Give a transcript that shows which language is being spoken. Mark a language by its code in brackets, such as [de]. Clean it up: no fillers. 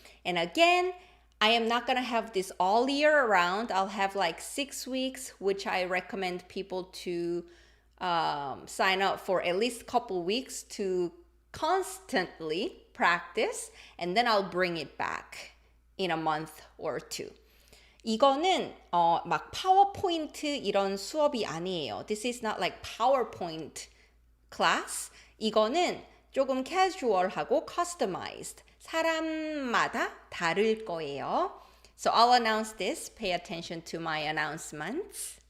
[en] And again, I am not going to have this all year around. I'll have like 6 weeks, which I recommend people to sign up for at least a couple weeks to constantly practice, and then I'll bring it back in a month or two. [ko] 이거는 막 파워포인트 이런 수업이 아니에요. [en] This is not like PowerPoint class. [ko] 이거는 조금 casual하고 customized. 사람마다 다를 거예요. [en] So I'll announce this. Pay attention to my announcements.